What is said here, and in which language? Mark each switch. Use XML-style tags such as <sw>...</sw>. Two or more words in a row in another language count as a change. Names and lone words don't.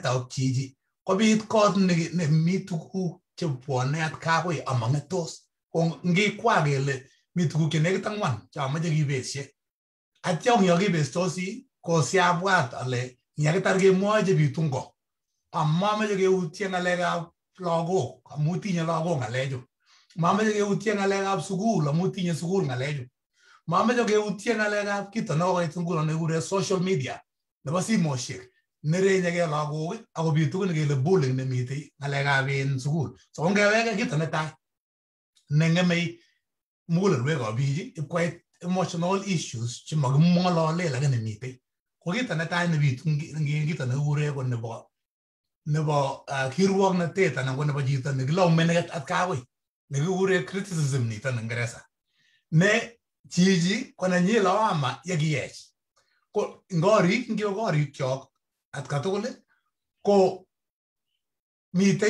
<kln>ak chichi kobit kot nemi tuguk chebwone atkakoi amang'etos ko ngikwa kele mi tuguk chenekit ang'wan chamache kibeshe atya ngiyokibestos ko siabwat ale nyakitar kemwoe bitu ngo amameche keutye ng'alekab lagok amu tinye lagok ng'alechu mameche keutye ng'alekab sukul amu tinye sukul ng'alechu mameche keutye ng'alekab kito nekokoit nguno nekikure</kln> <en>social media</en> <kln>nebo simoshek nerenyegei lagok akobit tugun kele bullying nemitei ng'alekab sukul so ngeweke kito netai neng'emei mugulelwekab biik ipkoit</kln> <en>emotional issues</en> <kln>chemakimwolole lakini mitei ko kito netai nebitu kito nekikure ko nebo kirwoknotet anan ko nebo chito nekilaumeni atkakoi nekikure criticism nito eng Ingereza ne chichi ko nenyi lawama yekiyech ko ngiwe korikyok atkatugul ko mitei</kln>